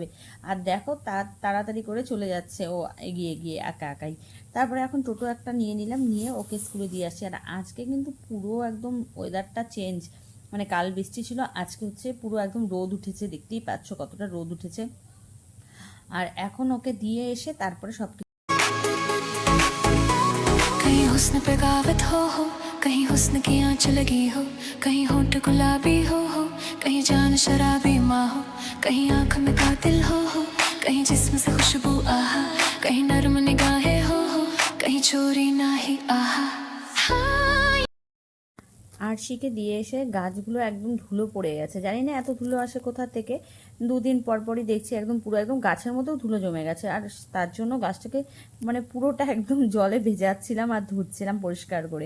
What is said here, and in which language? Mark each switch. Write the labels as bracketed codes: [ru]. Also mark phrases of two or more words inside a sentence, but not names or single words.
[bn] আর দেখো তাড়াতাড়ি করে চলে যাচ্ছে ও, এগিয়ে গিয়ে একা একাই। তারপরে এখন টোটো একটা নিয়ে নিলাম, নিয়ে ওকে স্কুলে দিয়ে আসছি। আর আজকে কিন্তু পুরো একদম [en] weatherটা change। [bn] মানে কাল বৃষ্টি ছিল, আজকে হচ্ছে পুরো একদম রোদ উঠেছে। দেখতেই পাচ্ছ কতটা রোদ উঠেছে। আর এখন ওকে দিয়ে এসে তারপরে সব [hi] कहीं हुस्न पे गावत हो कहीं हुस्न की आँच लगी हो, कहीं होंठ गुलाबी हो कहीं जान शराबी माँ हो, कहीं आँख में कातिल हो कहीं जिस्म से खुशबू आहा, कहीं नर्म निगाहें हो कहीं चोरी ना ही आहा। [bn] আরশিকে দিয়ে এসে গাছগুলো একদম ধুলো পড়ে গেছে। জানি না এত ধুলো আসে কোথা থেকে। দুদিন পর পরই দেখছি একদম পুরো একদম গাছের মধ্যেও ধুলো জমে গেছে। আর তার জন্য গাছটাকে মানে পুরোটা একদম জলে ভেজাচ্ছিলাম আর ধুচ্ছিলাম পরিষ্কার করে।